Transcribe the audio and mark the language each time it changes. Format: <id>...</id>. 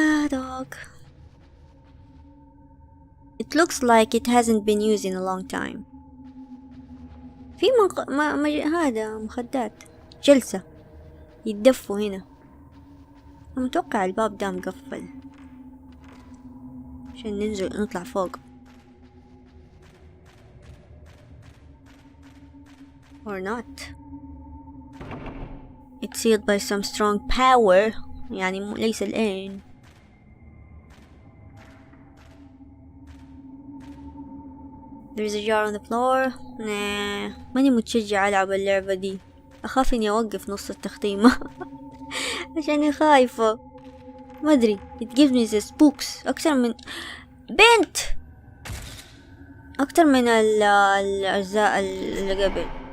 <en>Dog. It looks like it hasn't been used in a long time.</en> <ar>في هذا مخدات جلسة يتدفوا هنا. أنا متوقع الباب ده مقفل عشان ننزل نطلع فوق.</ar> <en>Or not. It's sealed by some strong power.</en> <ar>يعني ليس الآن.</ar> <en>There is a jar on the floor.</en> <ar>ماني متشجعة ألعب اللعبة دي. أخاف إني أوقف نص التختيمة عشان خايفة. ما أدري.</ar> <en>It gives me the spooks</en> <ar>أكثر من بنت، أكثر من الأجزاء اللي قبل.</ar>